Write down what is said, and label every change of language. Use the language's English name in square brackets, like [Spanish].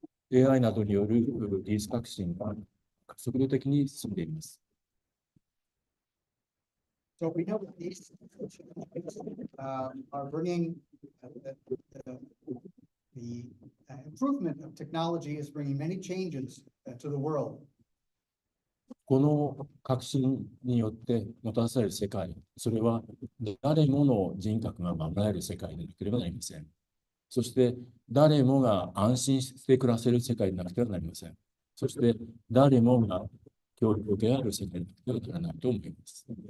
[Japanese] AI などによる技術革新が速度的に進んでいます。 [English] So we know that these are bringing the improvement of technology is bringing many changes to the world. [Japanese] この革新によってもたらされる世界、それは誰もの人格が守られる世界でなければなりません。そして誰もが安心して暮らせる世界でなくてはなりません。そして誰もが教育を受けられる世界でなくてはならないと思います。